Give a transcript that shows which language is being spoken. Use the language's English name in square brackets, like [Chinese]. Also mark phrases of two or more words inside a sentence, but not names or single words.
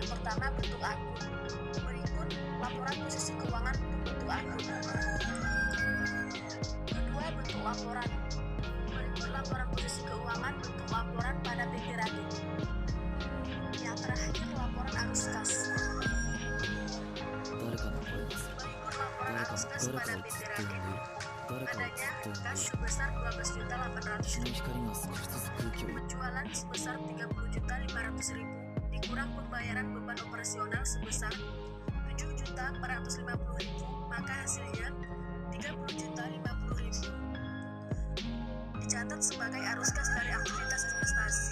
[Indonesian] Yang pertama, bentuk akun. Berikut laporan posisi keuangan untuk bentuk akun. Kedua, bentuk laporan. Berikut laporan posisi keuangan bentuk laporan pada PT Radit. Yang terakhir, laporan arus kas. [Japanese] 誰かの声がする [Indonesian] Berikut laporan [Japanese] 誰か [Indonesian] arus kas [Japanese] 誰 [Indonesian] pada [Japanese] かをず [Indonesian] PT [Japanese] っと呼んでい [Indonesian] Radit. [Japanese] る誰かをず [Indonesian] Adanya [Japanese] っと呼んでい [Indonesian] kas [Japanese] る [Indonesian] sebesar 12.800.000, [Japanese] 日の光が少しずつ空気を [Indonesian] penjualan sebesar 30.500.000, dikurang pembayaran beban operasional sebesar 7.450.000, maka hasilnya 30.050.000. Dicatat sebagai arus kas dari aktivitas investasi.